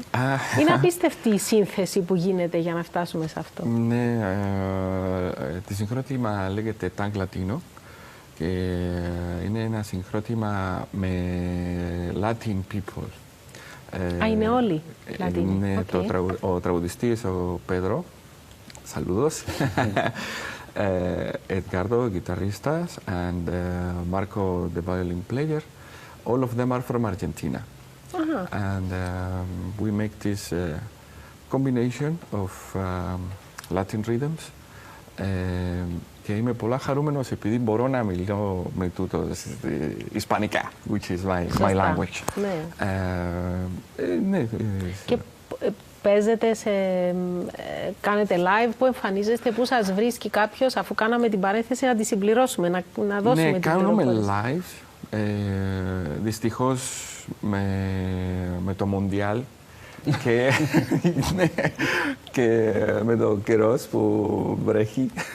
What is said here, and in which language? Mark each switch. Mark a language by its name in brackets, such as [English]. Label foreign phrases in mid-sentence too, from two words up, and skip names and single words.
[Greek] Είναι απίστευτη η σύνθεση που γίνεται για να φτάσουμε σε αυτό. Ναι, το συγκρότημα λέγεται Tang Latino και είναι ένα συγκρότημα με [English] Latin people. [Greek] Είναι όλοι Λατίνοι. Είναι ο τραγουδιστής ο Πέδρο, [English] saludos, Edgardo, guitarristas, and Marco, the violin player. All of them are from Argentina. And we make this combination of Latin rhythms. [Greek] Και είμαι πολλά χαρούμενος επειδή μπορώ να μιλώ με τούτο ισπανικά, [English] which is my language. [Greek] Ναι. Και παίζετε κάνετε live, που εμφανίζεστε, που σας βρίσκει κάποιος, αφού κάναμε την παρένθεση να τη συμπληρώσουμε, να δώσουμε την πληροφορία. Ναι, κάνουμε live, δυστυχώς με το Μοντιάλ και με το καιρός που βρέχει.